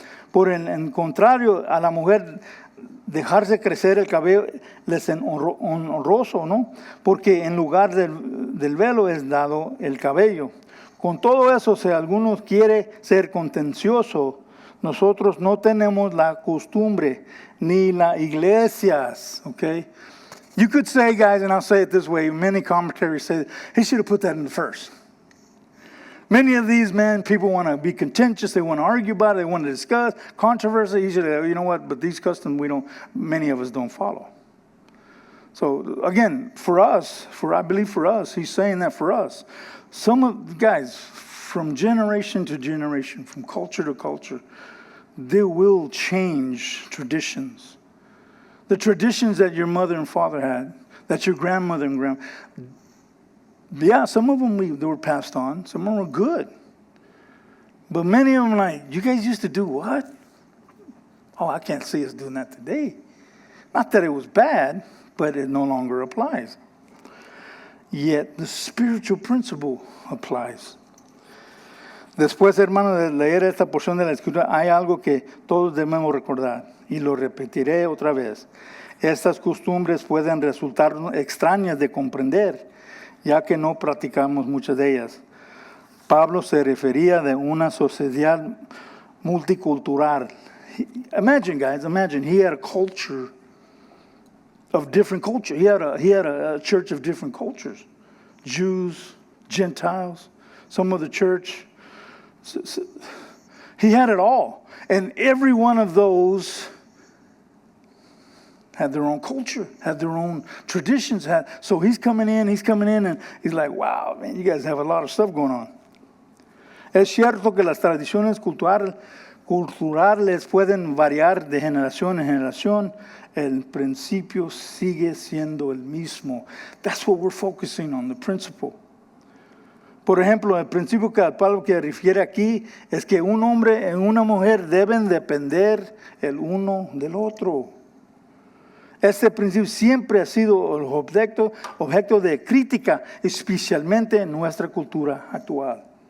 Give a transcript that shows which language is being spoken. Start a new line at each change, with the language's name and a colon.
Spanish: Por el contrario, a la mujer dejarse crecer el cabello les es honroso, ¿no? Porque en lugar del velo es dado el cabello. Con todo eso, si alguno quiere ser contencioso, nosotros no tenemos la costumbre ni las iglesias, okay?
English: You could say, guys, and I'll say it this way, many commentaries say, he should have put that in the first. Many of these men, people want to be contentious, they want to argue about it, they want to discuss controversy. He should have, you know what, but these customs many of us don't follow. So again, I believe for us, he's saying that for us. Some of the guys, from generation to generation, from culture to culture, they will change traditions. The traditions that your mother and father had, that your grandmother and yeah, some of them they were passed on. Some of them were good. But many of them like, you guys used to do what? Oh, I can't see us doing that today. Not that it was bad, but it no longer applies. Yet the spiritual principle applies.
Spanish: Después, hermano, de leer esta porción de la Escritura, hay algo que todos debemos recordar, y lo repetiré otra vez. Estas costumbres pueden resultar extrañas de comprender, ya que no practicamos muchas de ellas. Pablo se refería de una sociedad multicultural.
English: Imagine, guys, he had a culture of different culture. He had a church of different cultures. Jews, Gentiles, some of the church. He had it all. And every one of those had their own culture, had their own traditions. So he's coming in, and he's like, wow, man, you guys have a lot of stuff going on.
Spanish: Es cierto que las tradiciones culturales pueden variar de generación en generación. El principio sigue siendo el mismo.
English: That's what we're focusing on, the principle.
Spanish: Por ejemplo, el principio que Pablo que refiere aquí es que un hombre y una mujer deben depender el uno del otro. Este principio siempre ha sido el objeto de crítica, especialmente en nuestra cultura actual.